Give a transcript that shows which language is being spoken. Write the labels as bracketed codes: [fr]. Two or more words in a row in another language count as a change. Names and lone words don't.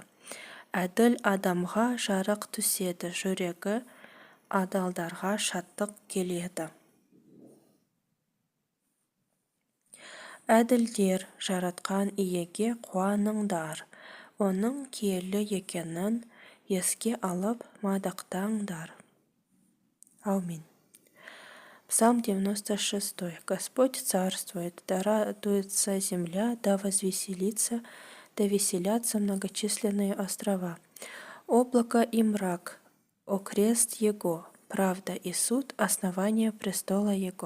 [kk] Әділ адамға жарық түседі, жүрегі адалдарға шаттық келеді. Әділдер жаратқан иеге қуаныңдар, оның киелі екенін еске алып мадақтаңдар. [ru] Аминь. Псалм 96. Господь царствует, да радуется земля, да возвеселится, да веселятся многочисленные острова. Облако и мрак, окрест Его, правда и суд, основание престола Его.